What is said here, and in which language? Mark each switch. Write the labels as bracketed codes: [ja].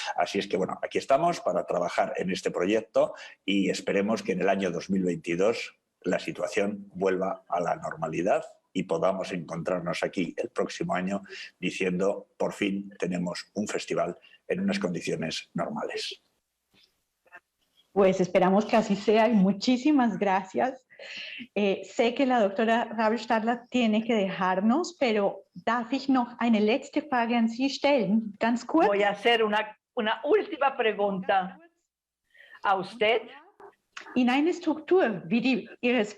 [es] Así es que, bueno, aquí estamos para trabajar en este proyecto y esperemos que en el año 2022 la situación vuelva a la normalidad y podamos encontrarnos aquí el próximo año diciendo, por fin tenemos un festival en unas condiciones normales. Pues esperamos que así sea y muchísimas gracias. Sé que la doctora Rabelstadler tiene que dejarnos, pero [de] darf ich noch eine letzte Frage an Sie stellen? Ganz kurz. [es] Voy a hacer una última pregunta a usted. [de] In eine Struktur wie Ihres